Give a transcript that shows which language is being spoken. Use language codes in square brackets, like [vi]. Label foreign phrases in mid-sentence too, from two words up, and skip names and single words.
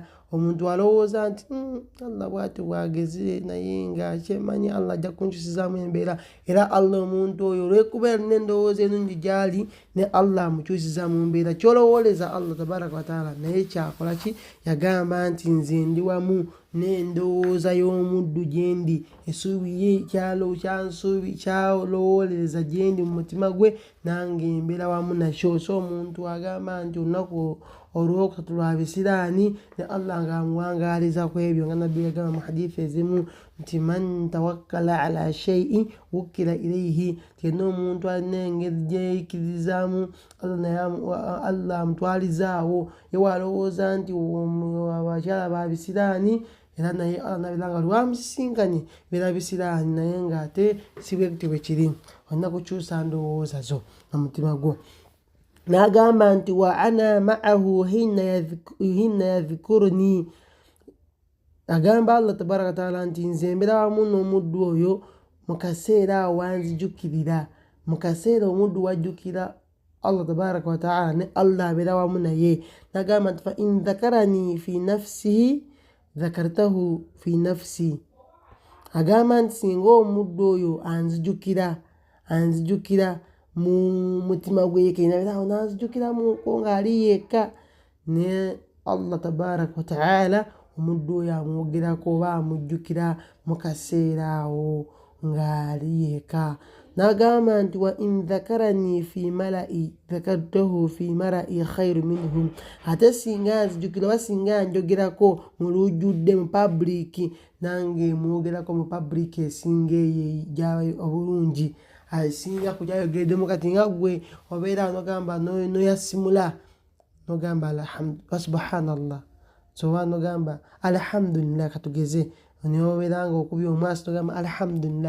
[lg] Omuntu alowooza nti Allah bwati bwageze naye nga kyemanyi Allah ajja kunkyusizaamu embeera era Allah omuntu oyo olwekuba alina endowooza ennungi gyali ne Allah amukyusizaamu mbeera kyolowooleza [ar] الله تبارك وتعالى [lg] naye kyakola ki yagamba nti nze ndi wamu n'endowooza y'omuddu gyendi essuubi ye kyalowooleza gyendi mu mutima gwe nange mbeera wamu nakyo. So omuntu agamba nti olunaku olwokusatu lwa bisiraani ne Allah nga amuwangaaliza ku ebyo nga nabbi yagamba mu hadithi ezimu nti [ar] من توكل على شيء وكل إليه. [lg] Yenna omuntu alina engeri gyeyikirizaamu Allah amutwalizaawo ye walowooza nti abakyala ba bisiraani era naye Allah nabeera nga lwamusisinkanye beera bisiraani naye nga ate si bwekityo bwe kiri. Olina kukyusa ndowooza zo na mutima gwo. Nagamba nti [ar] وأنا معه حين يذكرني [lg] agamba [ar] الله تبارك تعالى [lg] nti nze mbeera wamu n'omuddu oyo mu kaseera awo wanzijukirira. Mu kaseera omuddu wajjukira [ar] الله تبارك وتعالى [lg] ne Allah abeera wamu naye. N'agamba nti [ar] فإن ذكرني في نفسه ذكرته في نفسي. [lg] Agamba nti singa omuddu oyo anzijukira mu mutima gwe yekka nabeera awo nanzijukiramuko ng'ali yekka, ne [ar] الله تبارك وتعالى [lg] omuddu oyo amwogerako oba amujjukira mu kaseera awo ng'ali yekka. N'agamba nti [ar] وإن ذكرني في ملأ ذكرته في ملأ خير منهم. [lg] Ate singa nzijukira oba singa njogerako mu lujjudde mu public, nange mwogerako mu public esinga eyo ejja obulungi, asinga ku gyayogeddemu. Kati nga gwe obeera n'ogamba noyasimula n'ogamba [ar] الحمد لله سبحان الله, [lg] so n'ogamba alhamdulillah, katugeze n'obeera nga okubye omwasi n'ogamba alhamdulillah.